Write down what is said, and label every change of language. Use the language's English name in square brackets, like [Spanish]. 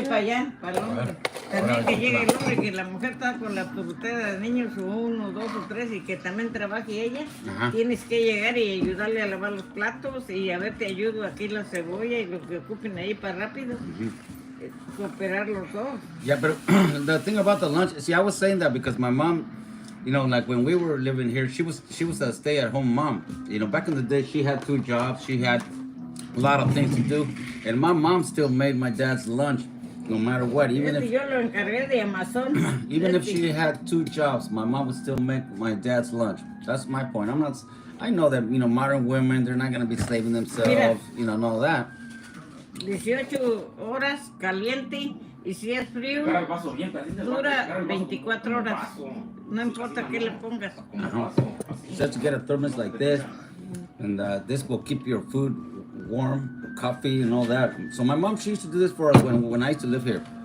[Spanish] voy para allá, para el hombre. También que llegue el hombre, que la mujer está con la frutera de niños, uno, dos o tres, y que también trabaje ella. Tienes que llegar y ayudarle a lavar los platos y a ver, te ayudo aquí la cebolla y lo que ocupen ahí para rápido. Cooperar los dos. [English] Yeah, but the thing about the lunch, see, I was saying that because my mom, you know, like when we were living here, she was a stay-at-home mom. You know, back in the day, she had 2 jobs. She had a lot of things to do, and my mom still made my dad's lunch, no matter what. Even if [Spanish] yo lo encargué de Amazon. [English] even if she had 2 jobs, my mom would still make my dad's lunch. That's my point. I know that, you know, modern women, they're not gonna be saving themselves, [Spanish] Mira. [English] you know, and all that. [Spanish] 18 horas caliente y si es frío dura 24 horas. No importa qué le pongas. [English] So to get a thermos like this, and this will keep your food warm, coffee and all that. So my mom, she used to do this for us when I used to live here.